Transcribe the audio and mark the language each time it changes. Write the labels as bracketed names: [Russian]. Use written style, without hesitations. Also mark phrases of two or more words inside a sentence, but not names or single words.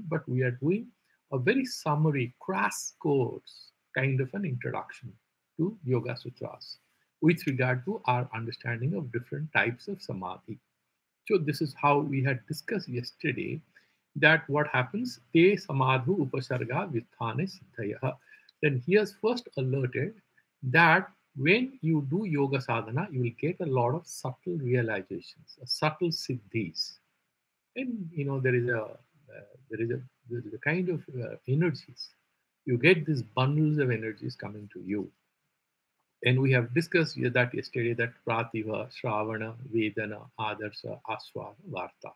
[English] But we are doing a very summary, crash course kind of an introduction to Yoga Sutras with regard to our understanding of different types of samadhi. So this is how we had discussed yesterday that what happens, [Sanskrit] te samadhu upasarga vitthane siddhaya. [English] Then he has first alerted that when you do [Sanskrit] yoga sadhana, [English] you will get a lot of subtle realizations, subtle siddhis. And there is a kind of energies. You get these bundles of energies coming to you, and we have discussed that yesterday, that [Sanskrit] Prativa, Shravana, Vedana, Adarsa, Aswada, Varta.